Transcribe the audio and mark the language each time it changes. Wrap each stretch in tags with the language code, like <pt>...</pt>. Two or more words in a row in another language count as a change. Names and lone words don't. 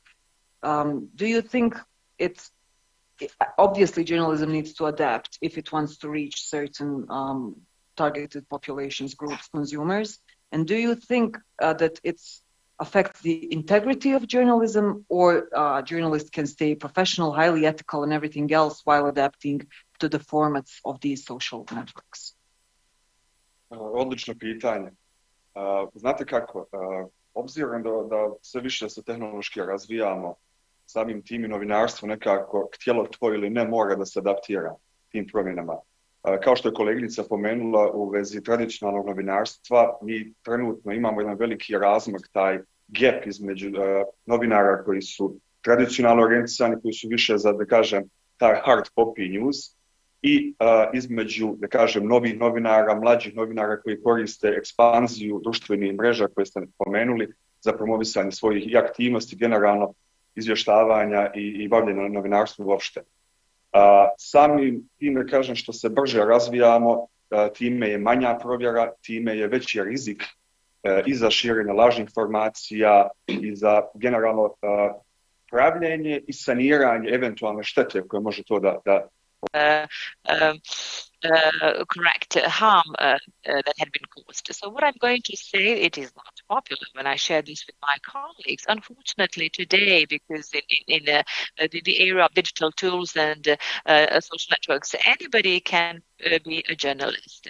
<en>Do you think obviously journalism needs to adapt if it wants to reach certain targeted populations, groups, consumers? And do you think that it's affects the integrity of journalism, or journalists can stay professional, highly ethical and everything else while adapting to the formats of these social networks?</en> <bs>Odlično pitanje. Znate kako, obzirom da sve više se tehnološki razvijamo, samim tim i novinarstvo nekako, htjelo to ili ne, mora da se adaptira tim promjenama. Kao što je koleginica pomenula u vezi tradicionalnog novinarstva, mi trenutno imamo jedan veliki razmak, taj gap između novinara koji su tradicionalno orijentisani, koji su više za, da kažem, taj</bs> <en>hard copy news,</en> <bs>i između, da kažem, novih novinara, mlađih novinara koji koriste ekspanziju društvenih mreža koje ste pomenuli za promovisanje svojih i aktivnosti, generalno izvještavanja i bavljenja novinarstvom uopšte. Samim time, kažem, što se brže razvijamo, time je manja provjera, time je veći rizik i za širenje lažnih informacija i za generalno pravljenje i saniranje eventualne štete koje može to da</bs> <en>correct harm that had been caused. So what I'm going to say, it is not popular when I share this with my colleagues. Unfortunately today, because in the era of digital tools and social networks, anybody can be a journalist.</en>